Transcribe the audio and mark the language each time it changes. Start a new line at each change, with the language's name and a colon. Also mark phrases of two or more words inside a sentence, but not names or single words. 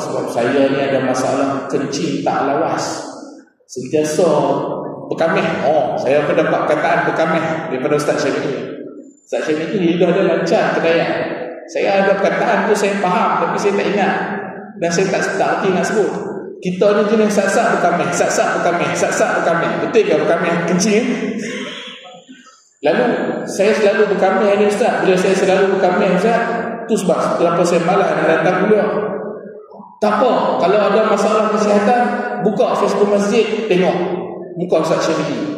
Malay: Sebab saya ni ada masalah kencing tak lawas. Sentiasa berkamih. Saya pun dapat perkataan berkamih daripada Ustaz Syafi'i. Ustaz Syafi'i lidah dia lancar kedaya. Saya ada perkataan tu saya faham, tapi saya tak ingat. Dan saya tak erti nak sebut. Kita ni jenis sak-sak berkamih, sak-sak berkamih, sak-sak berkamih. Betul ke berkamih kencing? Lalu saya selalu berkamih ni Ustaz. Bila saya selalu berkamih Ustaz, tu sebab kenapa saya malas nak datang kuliah. Tak apa, kalau ada masalah kesihatan, buka Facebook masjid, tengok muka Ustaz Syafi'i.